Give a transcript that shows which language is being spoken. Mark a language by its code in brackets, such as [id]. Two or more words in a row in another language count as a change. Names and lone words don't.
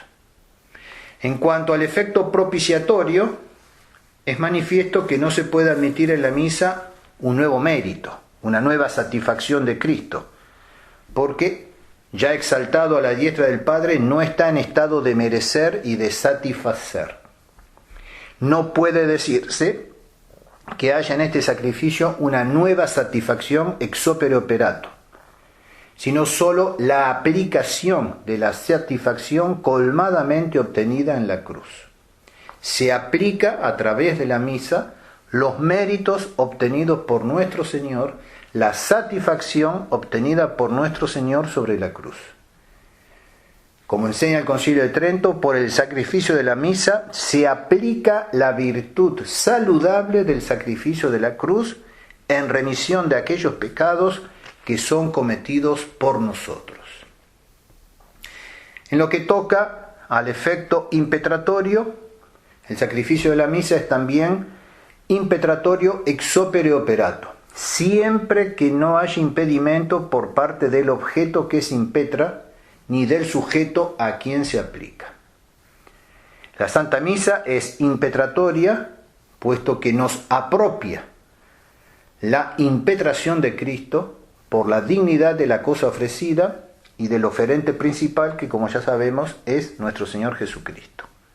[es] En cuanto al efecto propiciatorio, es manifiesto que no se puede admitir en la misa un nuevo mérito, una nueva satisfacción de Cristo, porque ya exaltado a la diestra del Padre, no está en estado de merecer y de satisfacer. No puede decirse que haya en este sacrificio una nueva satisfacción [la] ex opere operato, [es] sino sólo la aplicación de la satisfacción colmadamente obtenida en la cruz. Se aplica a través de la misa los méritos obtenidos por nuestro Señor, la satisfacción obtenida por nuestro Señor sobre la cruz. Como enseña el Concilio de Trento, por el sacrificio de la misa se aplica la virtud saludable del sacrificio de la cruz en remisión de aquellos pecados que son cometidos por nosotros. En lo que toca al efecto impetratorio, el sacrificio de la misa es también impetratorio [la] ex opere operato, [es] siempre que no haya impedimento por parte del objeto que se impetra, ni del sujeto a quien se aplica. La Santa Misa es impetratoria, puesto que nos apropia la impetración de Cristo por la dignidad de la cosa ofrecida y del oferente principal, que, como ya sabemos, es nuestro Señor Jesucristo.